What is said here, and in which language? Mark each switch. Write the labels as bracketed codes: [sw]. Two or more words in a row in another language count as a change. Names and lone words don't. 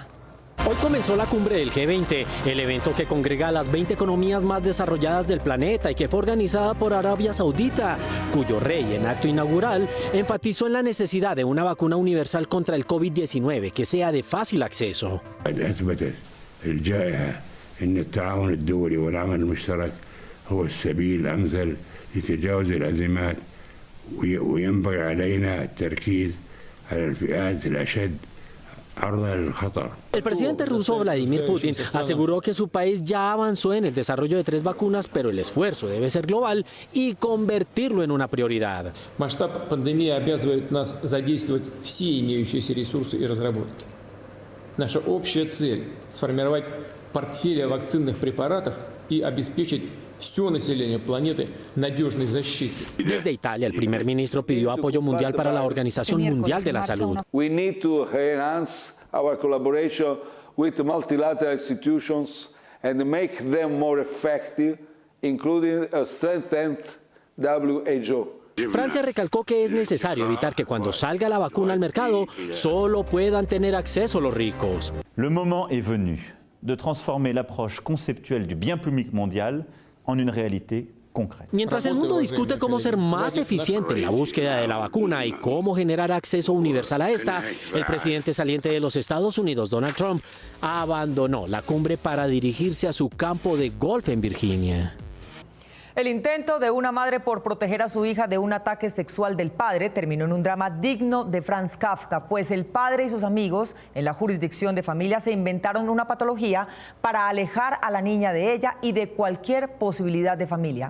[es] Hoy comenzó la cumbre del G20, el evento que congrega a las 20 economías más desarrolladas del planeta y que fue organizada por Arabia Saudita, cuyo rey en acto inaugural enfatizó en la necesidad de una vacuna universal contra el COVID-19 que sea de fácil acceso. [ar] هو السبيل الأمثل لتجاوز الأزمات وينبغي علينا التركيز على الفئات الأشد عرضة للخطر. [es] El presidente ruso Vladimir Putin aseguró que su país ya avanzó en el desarrollo de 3 vacunas, pero el esfuerzo debe ser global y convertirlo en una prioridad. [ru] Масштаб пандемии обязывает нас задействовать все имеющиеся ресурсы и разработки. Наша общая цель – сформировать портфель вакцинных препаратов и обеспечить все население планеты надежной защитой. [es] Desde Italia, el primer ministro pidió apoyo mundial para la Organización Mundial de la Salud. [en] We need to enhance our collaboration with multilateral institutions and make them more effective, including a strengthened WHO. [es] Francia recalcó que es necesario evitar que cuando salga la vacuna al mercado solo puedan tener acceso los ricos. [fr] Le moment est venu de transformer l'approche conceptuelle du bien public mondial en une réalité concrète. [es] Mientras el mundo discute cómo ser más eficiente en la búsqueda de la vacuna y cómo generar acceso universal a esta, el presidente saliente de los Estados Unidos, Donald Trump, abandonó la cumbre para dirigirse a su campo de golf en Virginia. El intento de una madre por proteger a su hija de un ataque sexual del padre terminó en un drama digno de Franz Kafka, pues el padre y sus amigos en la jurisdicción de familia se inventaron una patología para alejar a la niña de ella y de cualquier posibilidad de familia.